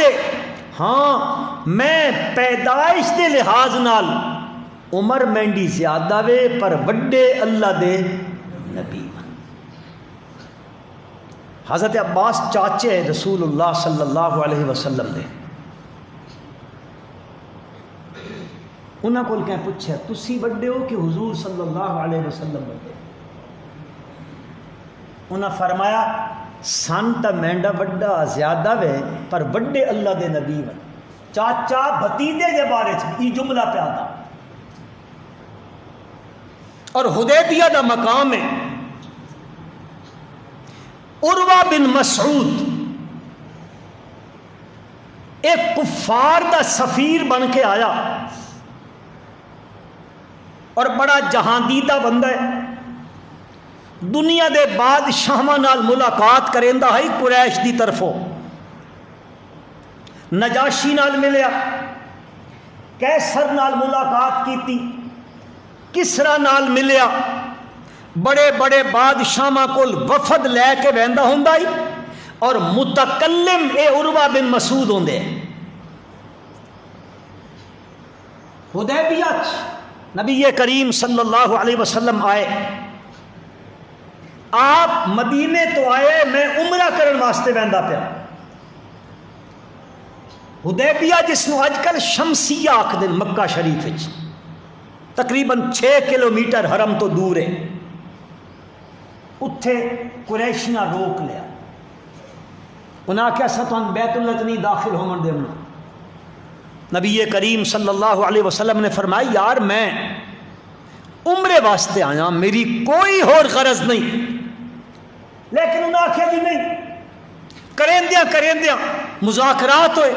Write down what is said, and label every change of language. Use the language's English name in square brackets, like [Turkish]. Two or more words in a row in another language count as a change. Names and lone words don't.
[Saraiki] ہاں میں پیدائش دے لحاظ نال عمر مینڈی زیادہ وے, پر وڈے اللہ دے نبی. حضرت عباس چاچے رسول اللہ [Arabic] صلی اللہ علیہ وسلم [Saraiki] دے. انہاں کول کہیں پوچھا تسی وڈے ہو کہ حضور [Arabic] صلی اللہ علیہ وسلم [Saraiki] وڈے؟ انہاں فرمایا سن تا مینڈا وڈا زیادہ وے, پر وڈے اللہ دے نبی ون. چاچا بھتیجے دے بارے یہ جملہ پہ آتا. اور حدیبیہ دا مقام ہے. عروہ بن مسعود ایک کفار دا سفیر بن کے آیا اور بڑا جہاندیدہ بندہ ہے. دنیا دے بادشاہاں نال ملاقات کریندا ہے قریش دی طرفوں. نجاشی نال ملیا, کیسر نال ملاقات کیتی, کسرا نال ملیا. بڑے بڑے بادشاہاں کول وفد لے کے ویندا ہوندا ہے, اور متکلم اے عروہ بن مسعود ہوندے. حدیبیہ نبی کریم [Arabic] صلی اللہ علیہ وسلم [Saraiki] آئے. آپ مدینے تو آئے, میں عمرہ کرن واسطے ویندا پیا. حدیبیہ جس نو اج کل شمسیہ آکھدے مکہ شریف وچ, تقریباً 6 کلومیٹر حرم تو دور ہے. اتھے قریشیاں روک لیا. انہاں آخیا اساں تھانوں بیت اللہ نہیں داخل ہون دینا. نبی کریم [Arabic] صلی اللہ علیہ وسلم [Saraiki] نے فرمایا یار میں عمرے واسطے آیا, میری کوئی اور غرض نہیں. لیکن انہاں آخیا جی نہیں, کریندیاں مذاکرات ہوئے.